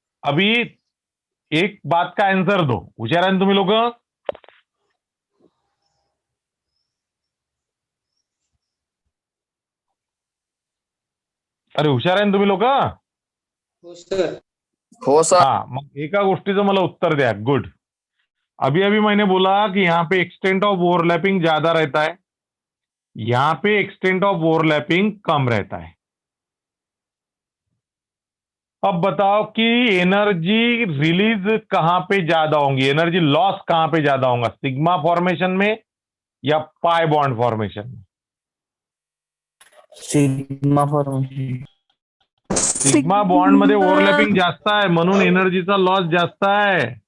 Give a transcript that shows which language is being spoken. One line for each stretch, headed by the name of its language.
Hindi: अभी एक बात का आंसर दो,
Marathi: हुशार आहे ना तुम्ही लोक? अरे हुशार आहे ना तुम्ही लोक? हो सर। हाँ, मग एका गोष्टीचं मला उत्तर द्या।
English: Good.
Hindi: अभी अभी मैंने बोला कि यहाँ पे एक्सटेंट ऑफ ओवरलैपिंग ज्यादा रहता है, यहाँ पे एक्सटेंट ऑफ ओवरलैपिंग कम रहता है। अब बताओ कि एनर्जी रिलीज कहां पे ज्यादा होंगी, एनर्जी लॉस कहां पे ज्यादा होगा, सिग्मा फॉर्मेशन में या पाई बॉन्ड फॉर्मेशन में? Sigma formation.
Marathi: सिग्मा बॉन्ड मध्ये ओव्हरलॅपिंग जास्त आहे म्हणून एनर्जीचा लॉस जास्त आहे.